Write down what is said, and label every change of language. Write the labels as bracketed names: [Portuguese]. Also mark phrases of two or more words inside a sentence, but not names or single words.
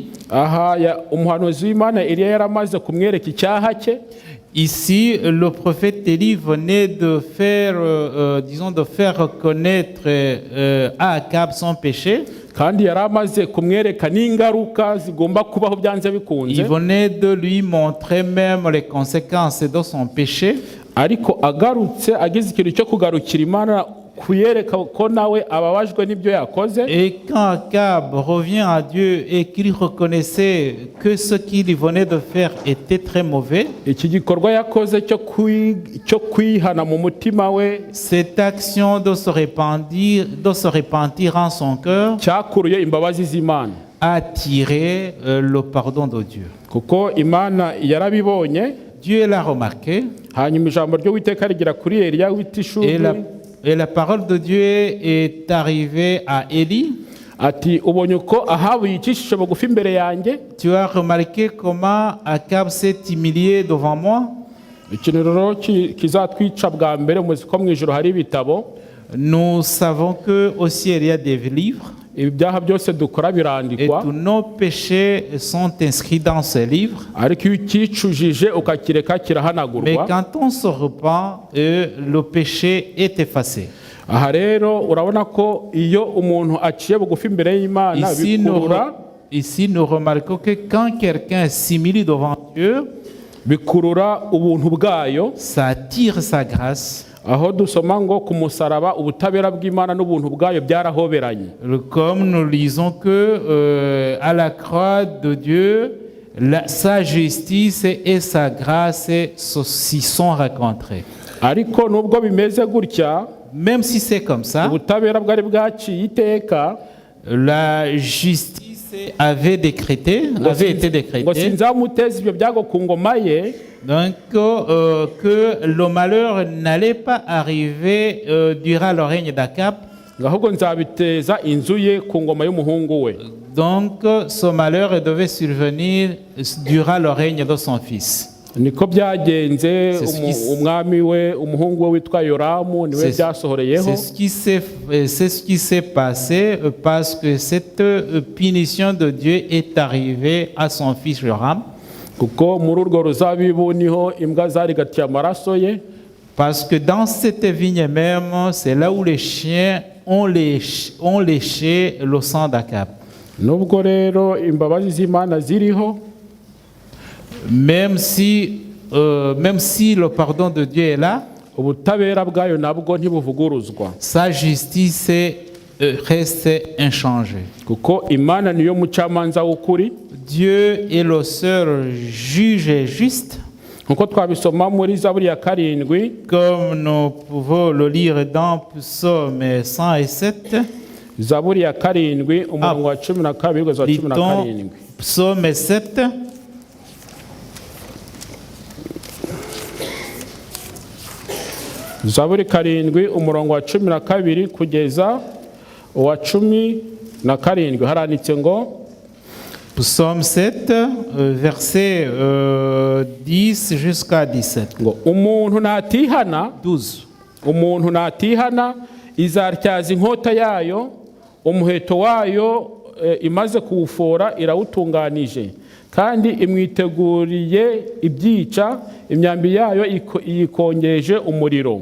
[Kinyarwanda] aha umuhanuzi w'Imana Eliya yaramaze kumwereka icyaha cye. [French] Ici, le prophète Élie venait de faire, de faire reconnaître à Akab son péché. [Kinyarwanda] kandi yari amaze kumwereka n'ingaruka zigomba kubaho byanze [French] Il [Kinyarwanda] bikunze, [French] venait de lui montrer même les conséquences de son péché. [Kinyarwanda] ariko agarutse agize ikintu cyo kugarukira Imana kuyereka ko nawe ababajwe n'ibyo yakoze. [French] Et quand Akab revient à Dieu et qu'il reconnaissait que ce qu'il venait de faire était très mauvais, [Kinyarwanda] Iki gikorwa yakoze cyo kwihana mu mutima we [French] cette action de se repentir en son cœur [Kinyarwanda] cyakuruye imbabazi z'Imana, [French] a attiré le pardon de Dieu. [Kinyarwanda] kuko Imana yarabibonye. [French] Dieu l'a remarqué [Kinyarwanda] Hanyuma ijambo ry'Uwiteka rigera kuri Eliya w'i Tishubi [French] et la parole de Dieu est arrivée à Élie. [Kinyarwanda] ati ubonye uko Ahabu yicishije bugufi imbere yanjye. [French] Tu as remarqué comment Akab s'est humilié devant moi. [Kinyarwanda] Ikintu rero kizatwica bwa mbere muzi ko mu ijuru hari ibitabo, [French] Nous savons que au ciel il y a des livres [Kinyarwanda] ibyaha byose dukora [French] et [Kinyarwanda] birandikwa, [French] tous nos péchés sont inscrits dans ces livres. [Kinyarwanda] ariko iyo ukicujije ukakireka [French] Mais [Kinyarwanda] kirahanagurwa. [French] quand on se repent, le péché est effacé. [Kinyarwanda] Aha rero urabona ko iyo umuntu aciye bugufi imbere y'Imana [French] Ici, nous remarquons que quand quelqu'un s'humilie devant Dieu, [Kinyarwanda] bikurura ubuntu bwayo, [French] ça attire sa grâce. [Kinyarwanda] aho dusoma ngo ku musaraba ubutabera bw'Imana n'ubuntu bwayo byarahoberanye. [French] Comme nous lisons que à la croix de Dieu, sa justice et sa grâce s'y sont rencontrées. [Kinyarwanda] Ariko nubwo bimeze gutya, [French] Même si c'est comme ça, [Kinyarwanda] ubutabera bwari bwaciye iteka, [French] la justice avait été décrétée. [Kinyarwanda] ngo sinzamuteza ibyo byago ku ngoma ye, [French] Donc, que le malheur n'allait pas arriver durant le règne d'Akab. [Kinyarwanda] ahubwo nzabiteza inzu ye ku ngoma y'umuhungu we. [French] Donc, ce malheur devait survenir durant le règne de son fils. [Kinyarwanda] Niko byagenze. [French] C'est [Kinyarwanda] Umwami we umuhungu we witwa Yoramu niwe byasohoreyeho. [French] C'est ce qui s'est passé parce que cette punition de Dieu est arrivée à son fils Joram. [Kinyarwanda] Kuko muri urwo ruzabibu niho imbwa zarigatiye amaraso ye. [French] Parce que dans cette vigne même, c'est là où les chiens ont léché le sang d'Akab. [Kinyarwanda] Nubwo rero imbabazi z'Imana ziriho, [French] Même si le pardon de Dieu est là, [Kinyarwanda] ubutabera bwayo nabwo ntibuvuguruzwa, [French] sa justice reste inchangée. [Kinyarwanda] kuko Imana niyo mucamanza w'ukuri. [French] Dieu est le seul juge juste, [Kinyarwanda] nkuko twabisoma muri Zaburi ya 7, [French] comme nous pouvons le lire dans Psaume 107. [Kinyarwanda] Zaburi ya 7 umurongo wa 12 kugeza wa [French] Litons 17. Psaume 7. [Kinyarwanda] Zaburi 7 umurongo wa 12 kugeza uwa 17 haranditse ngo [French] Psaume 7, verset 10 jusqu'à 17. [Kinyarwanda] ngo umuntu natihana 12. umuntu natihana izatyaza inkota yayo, umuheto wayo imaze kuwufora irawutunganije, kandi imwiteguriye ibyica, imyambi yayo yikongeje umuriro.